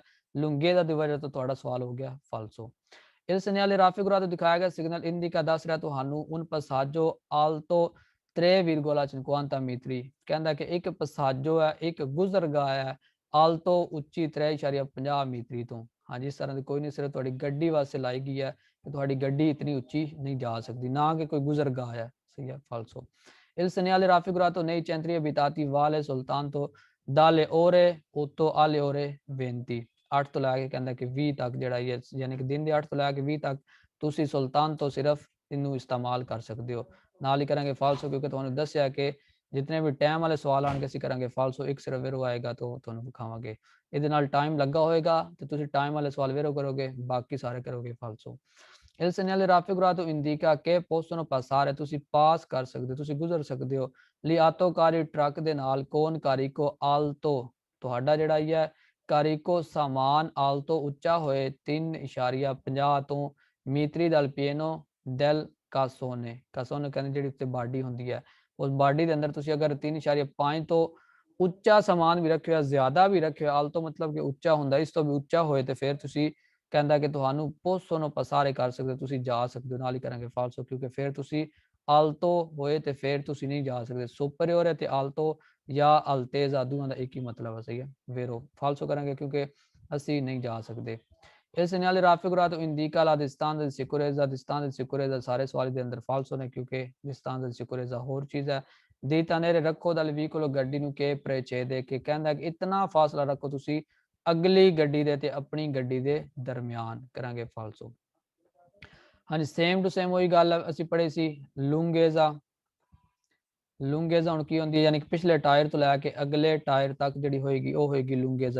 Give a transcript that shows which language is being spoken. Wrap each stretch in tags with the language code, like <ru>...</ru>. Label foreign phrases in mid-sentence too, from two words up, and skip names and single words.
<pa>ਲੂੰਗੇਜ਼ਾ ਦੀ ਵਜ੍ਹਾ ਤੋਂ ਤੁਹਾਡਾ ਸਵਾਲ ਹੋ ਗਿਆ ਫਾਲਸੋ। ਇਸ ਸਿਗਨਲ ਰਾਫੀ ਗੁਰਾ ਤੋਂ ਦਿਖਾਇਆ ਗਿਆ ਸਿਗਨਲ ਇੰਡੀਕਾ ਦੱਸ ਰਿਹਾ ਤੁਹਾਨੂੰ</pa> <it>un passaggio alto</it> <pa>3,50 ਮੀਟਰੀ। ਕਹਿੰਦਾ ਕਿ ਇੱਕ ਪਸਾਜੋ ਹੈ, ਇੱਕ ਗੁਜ਼ਰਗਾ ਹੈ ਆਲਤੋ ਉੱਚੀ 3.50 ਮੀਟਰੀ ਤੋਂ। ਹਾਂਜੀ ਇਸ ਤਰ੍ਹਾਂ ਦੀ ਕੋਈ ਨਹੀਂ, ਸਿਰਫ ਤੁਹਾਡੀ ਗੱਡੀ ਵਾਸਤੇ ਲਾਈ ਗਈ ਹੈ ਕਿ ਤੁਹਾਡੀ ਗੱਡੀ ਇਤਨੀ ਉੱਚੀ ਨਹੀਂ ਜਾ ਸਕਦੀ, ਨਾ ਕਿ ਕੋਈ ਗੁਜ਼ਰਗਾ ਹੈ। ਸਹੀ ਹੈ, ਫਾਲਸੋ।</pa> <it>il segnale raffigurato nei centri abitati vale soltanto dalle ore 8 alle ore 20।</it> <pa>8 ਤੋਂ ਲੈ ਕੇ ਕਹਿੰਦਾ ਕਿ 20 ਤੱਕ ਜਿਹੜਾ ਇਹ ਯਾਨੀ ਕਿ ਦਿਨ ਦੇ 8 ਤੋਂ ਲੈ ਕੇ 20 ਤੱਕ ਤੁਸੀਂ ਸੁਲਤਾਨ ਤੋਂ ਸਿਰਫ ਇਹਨੂੰ ਇਸਤੇਮਾਲ ਕਰ ਸਕਦੇ ਹੋ। ਨਾਲ ਹੀ ਕਰਾਂਗੇ ਫਾਲਸੋ, ਕਿਉਂਕਿ ਤੁਹਾਨੂੰ ਦੱਸਿਆ ਕਿ ਜਿਤਨੇ ਵੀ ਟਾਈਮ ਵਾਲੇ ਸਵਾਲ ਆਣਗੇ ਅਸੀਂ ਕਰਾਂਗੇ ਫਾਲਸੋ। ਇੱਕ ਸਿਰਫ ਵੇਰੋ ਆਏਗਾ ਤਾਂ ਤੁਹਾਨੂੰ ਵਿਖਾਵਾਂਗੇ। ਇਹਦੇ ਨਾਲ ਟਾਈਮ ਲੱਗਾ ਹੋਏਗਾ ਤੇ ਤੁਸੀਂ ਟਾਈਮ ਵਾਲੇ ਸਵਾਲ ਵੇਰੋ ਕਰੋਗੇ, ਬਾਕੀ ਸਾਰੇ ਕਰੋਗੇ ਫਾਲਸੋ।</pa> <it>il segnale raffigurato indica che possono passare,</it> <pa>ਤੁਸੀਂ ਪਾਸ ਕਰ ਸਕਦੇ ਹੋ, ਤੁਸੀਂ ਗੁਜ਼ਰ ਸਕਦੇ ਹੋ। ਲਈ ਆਤੋਕਾਰੀ ਟਰੱਕ ਦੇ ਨਾਲ</pa> <it>con carico alto,</it> <pa>ਤੁਹਾਡਾ ਜਿਹੜਾ ਹੀ ਹੈ ਕਾਰੀਕੋ ਸਾਮਾਨ ਆਲਤੋ ਉੱਚਾ ਹੋਏ 3.50 ਤੋਂ ਮੀਟਰੀ</pa> <it>dal piano del cassone.</it> <pa>ਕਾਸੋਨੇ ਕਹਿੰਦੇ ਜਿਹੜੀ ਉੱਤੇ ਬਾਡੀ ਹੁੰਦੀ ਹੈ, ਉਸ ਬਾਡੀ ਦੇ ਅੰਦਰ ਤੁਸੀਂ ਅਗਰ 3.5 ਤੋਂ ਉੱਚਾ ਸਮਾਨ ਵੀ ਰੱਖਿਆ, ਜ਼ਿਆਦਾ ਵੀ ਰੱਖਿਆ, ਆਲਤੋ ਮਤਲਬ ਕਿ ਉੱਚਾ ਹੁੰਦਾ, ਇਸ ਤੋਂ ਵੀ ਉੱਚਾ ਹੋਏ ਤੇ ਫਿਰ ਤੁਸੀਂ ਕਹਿੰਦਾ ਕਿ ਤੁਹਾਨੂੰ</pa> <it>possono passare</it> <pa>ਕਰ ਸਕਦੇ ਹੋ, ਤੁਸੀਂ ਜਾ ਸਕਦੇ ਹੋ। ਨਾਲ ਹੀ ਕਰਾਂਗੇ ਫਾਲਸੋ, ਕਿਉਂਕਿ ਫਿਰ ਤੁਸੀਂ ਆਲਤੋ ਹੋਏ ਤੇ ਫਿਰ ਤੁਸੀਂ ਨਹੀਂ ਜਾ ਸਕਦੇ। ਸੁਪਰੀਓਰ ਤੇ ਆਲਤੋ ਜਾਂ ਅਲਤੇਜ਼ਾ ਦੋਵਾਂ ਦਾ ਇੱਕ ਹੀ ਮਤਲਬ ਹੈ। ਸਹੀ ਹੈ, ਵੇਰੋ ਫਾਲਸੋ ਕਰਾਂਗੇ ਕਿਉਂਕਿ ਅਸੀਂ ਨਹੀਂ ਜਾ ਸਕਦੇ। ਇਸ</pa> <it>segnale raffigurato indica la distanza di sicurezza, distanza di sicurezza</it> <pa>ਸਾਰੇ ਸਵਾਲ ਦੇ ਅੰਦਰ ਫਾਲਸੋ ਨੇ, ਕਿਉਂਕਿ</pa> <it>distanza di sicurezza</it> <pa>ਹੋਰ ਚੀਜ਼ ਹੈ। ਦੀ ਤਨੇਰੇ ਰੱਖੋ</pa> <it>dal veicolo</it> <pa>ਗੱਡੀ ਨੂੰ</pa> <it>che precede,</it> <pa>ਕਿ ਕਹਿੰਦਾ ਕਿ ਇਤਨਾ ਫਾਸਲਾ ਰੱਖੋ ਤੁਸੀਂ ਅਗਲੀ ਗੱਡੀ ਦੇ ਤੇ ਆਪਣੀ ਗੱਡੀ ਦੇ ਦਰਮਿਆਨ। ਕਰਾਂਗੇ ਫਾਲਸੋ। ਹਾਂਜੀ ਸੇਮ ਟੂ ਸੇਮ ਉਹੀ ਗੱਲ ਅਸੀਂ ਪੜ੍ਹੀ ਸੀ। ਲੂੰਗੇਜ਼ਾ, ਲੂੰਗੇਜ਼ਾ ਹੁਣ ਕੀ ਹੁੰਦੀ ਹੈ, ਯਾਨੀ ਕਿ ਪਿਛਲੇ ਟਾਇਰ ਤੋਂ ਲੈ ਕੇ ਅਗਲੇ ਟਾਇਰ ਤੱਕ ਜਿਹੜੀ ਹੋਏਗੀ ਉਹ ਹੋਏਗੀ ਲੂੰਗੇਜ਼ਾ।</pa>